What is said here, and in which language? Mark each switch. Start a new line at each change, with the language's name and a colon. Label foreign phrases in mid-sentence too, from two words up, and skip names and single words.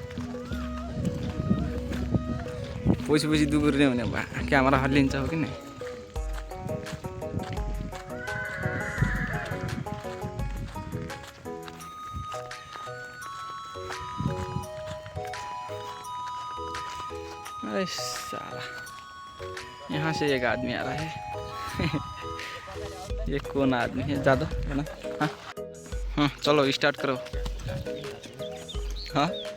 Nepali: पछि दुगुर्ने भने क्यामेरा हल्लिन्छ हो कि नै अरे साला
Hindi: यहाँ से एक आदमी आ रहा है ये कौन आदमी है ज़्यादा है ना हाँ चलो स्टार्ट करो हाँ